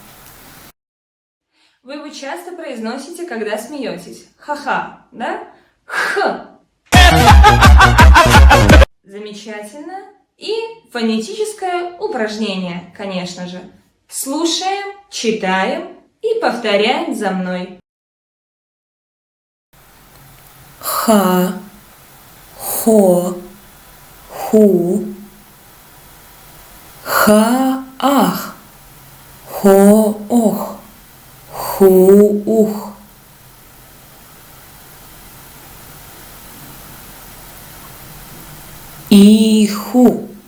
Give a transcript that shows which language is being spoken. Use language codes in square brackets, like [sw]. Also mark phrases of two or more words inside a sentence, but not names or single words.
[ru] Вы его часто произносите, когда смеетесь. Ха-ха, да? Х. Замечательно. И фонетическое упражнение, конечно же. Слушаем, читаем и повторяем за мной. Ха. Хо. Ху. Ха. Ах. Хо. Ох. Ху. Ух. Иху.